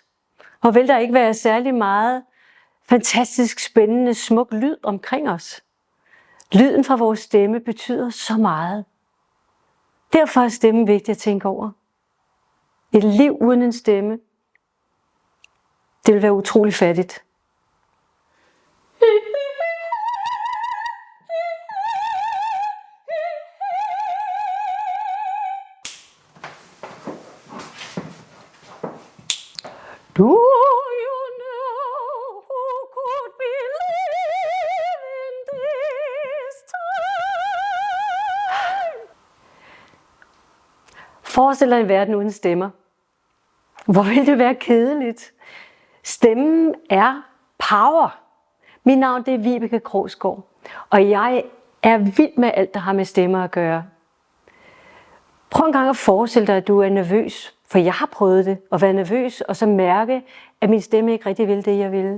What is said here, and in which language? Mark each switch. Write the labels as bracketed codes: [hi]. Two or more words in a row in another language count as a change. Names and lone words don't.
[da] Hvor ville der ikke være særlig meget fantastisk, spændende, smuk lyd omkring os? Lyden fra vores stemme betyder så meget. Derfor er stemmen vigtig at tænke over. Et liv uden en stemme, det vil være utrolig fattigt. [en] Do you know who could believe in this time? [da] Forestil dig en verden uden stemmer. Hvor vil det være kedeligt? Stemmen er power. Mit navn det er Vibeke Krogsgaard, og jeg er vild med alt, der har med stemmer at gøre. Prøv en gang at forestille dig, at du er nervøs, for jeg har prøvet det, at være nervøs, og så mærke, at min stemme ikke rigtig ville det, jeg ville.